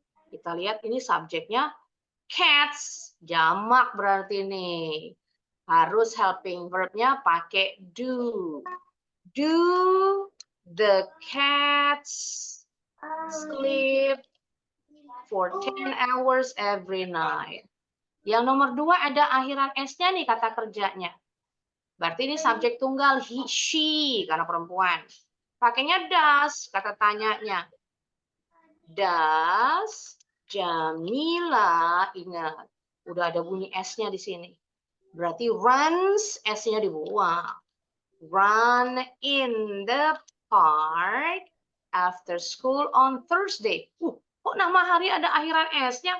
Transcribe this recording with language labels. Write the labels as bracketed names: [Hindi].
[Indonesian] Kita lihat ini subjeknya cats, jamak berarti nih. Harus helping verb-nya pakai do. [English] Do the cats sleep for 10 hours every night. [Indonesian] Yang nomor 2 ada akhiran S-nya nih kata kerjanya. Berarti ini subjek tunggal he, she, karena perempuan. Pakainya does, kata tanyanya. Does Jamila, ingat, udah ada bunyi S-nya di sini. Berarti runs, S-nya dibuang. [English] Run in the park after school on Thursday. [Indonesian] Kok nama hari ada akhiran S-nya?